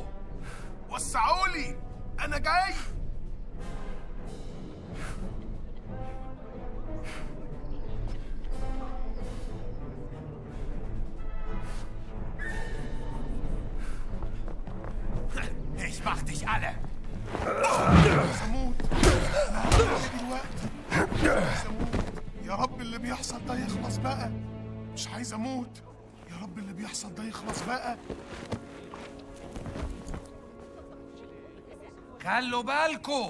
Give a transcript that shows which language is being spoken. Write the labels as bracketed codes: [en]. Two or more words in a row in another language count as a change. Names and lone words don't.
[ar] وسعولي انا جاي. [de] Ich mach dich alle! [ar] سموت دلوقتي. سموت. يا رب عايز اموت. يا رب اللي بيحصل ده يخلص بقى. خلوا بالكوا.